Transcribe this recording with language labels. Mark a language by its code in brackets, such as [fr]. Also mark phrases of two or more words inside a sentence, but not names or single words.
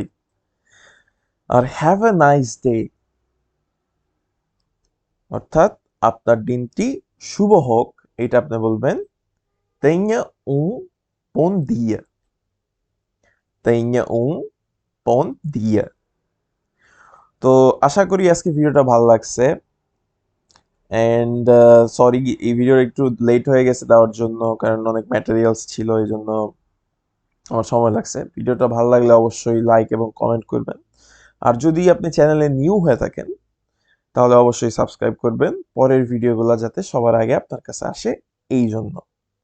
[bn] আর [en] have a nice day [bn] অর্থাৎ আপনার দিনটি শুভ হোক, এটা আপনি বলবেন [pt] tenha bom dia, tenha bom dia। [bn] তো আশা করি আজকে ভিডিওটা ভালো লাগছে [en] and sorry [bn] এই ভিডিওর একটু লেট হয়ে গেছে দেওয়ার জন্য, কারণ অনেক ম্যাটেরিয়ালস ছিল, এই জন্য আমার সময় লাগছে। ভিডিওটা ভালো লাগলে অবশ্যই লাইক এবং কমেন্ট করবেন, আর যদি আপনি চ্যানেলে নিউ হয়ে থাকেন তাহলে অবশ্যই সাবস্ক্রাইব করবেন পরের ভিডিওগুলো যাতে সবার আগে আপনার কাছে আসে এই জন্য।